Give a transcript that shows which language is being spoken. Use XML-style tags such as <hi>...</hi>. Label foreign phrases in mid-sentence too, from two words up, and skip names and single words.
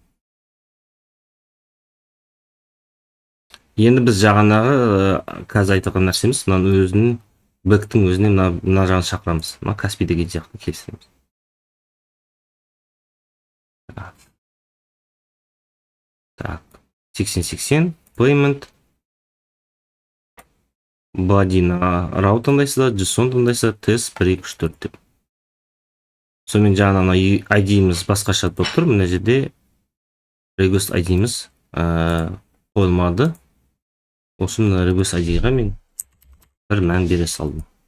<kk>Енді біз жаңағы қазір айтқан нәрсеміз, мынаны өзінің бэктің өзіне мына жағын шақырамыз. Мына Каспий деген сияқты келістіреміз. Так, 8080</kk> <en>payment body'на</en> <kk>route таңдайсыздар, JSON таңдайсыздар, test 1-2-3-4 деп. Сонымен жаңағы ID-міз басқаша болып тұр. Мына жерде</kk> <en>request ID-міз</en> <kk>қойылмады. Осы мына</kk> <en>request ID-ға</en> <kk>мен бір мән бере салдым.</kk>